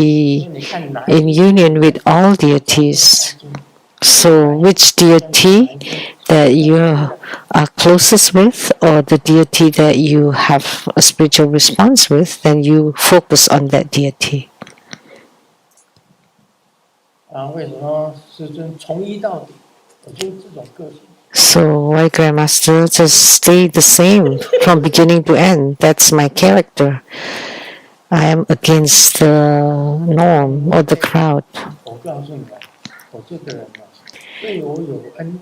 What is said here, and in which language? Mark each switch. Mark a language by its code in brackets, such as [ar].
[zh] 以你看哪 [en] in union with all deities. So which deity that you are closest with, or the deity that you have a spiritual response with, then you focus on that deity. [zh] 啊，为什么师尊从一到底？我就是这种个性。 [en] So why Grandmaster just stay the same from beginning to end? That's my character. I am against the norm or the crowd. [zh] 我告诉你啊，我这个人啊，对我有恩，